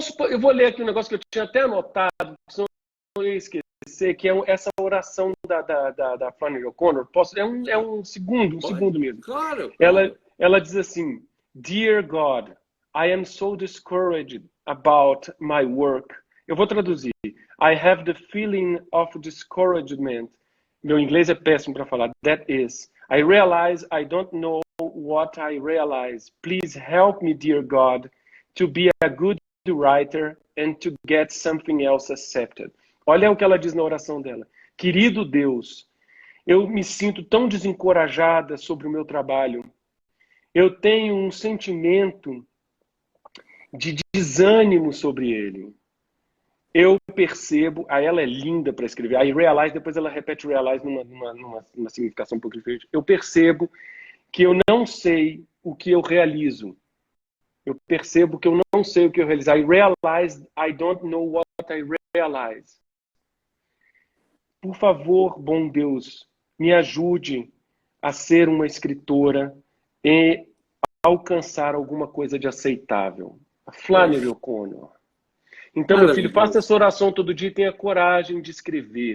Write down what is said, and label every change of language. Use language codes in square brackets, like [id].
[pt] eu vou ler aqui um negócio que eu tinha até anotado, senão eu ia esquecer, que é essa oração da Flannery O'Connor. É um segundo mesmo. Claro. Ela diz assim, [en] Dear God, I am so discouraged about my work. [pt] Eu vou traduzir. [en] I have the feeling of discouragement. [pt] Meu inglês é péssimo para falar. [en] That is, I realize I don't know what I realize. Please help me, dear God, to be a good writer and to get something else accepted. [pt] Olha o que ela diz na oração dela. Querido Deus, eu me sinto tão desencorajada sobre o meu trabalho. Eu tenho um sentimento de desânimo sobre ele. Eu percebo, ela é linda para escrever, [en] I realize, [pt] depois ela repete realize numa significação um pouco diferente. Eu percebo que eu não sei o que eu realizo. Eu percebo que eu não sei o que eu realizo. [en] I realize I don't know what I realize. [pt] Por favor, bom Deus, me ajude a ser uma escritora e alcançar alguma coisa de aceitável. A Flannery O'Connor. Então, meu filho, faça essa oração todo dia e tenha coragem de escrever.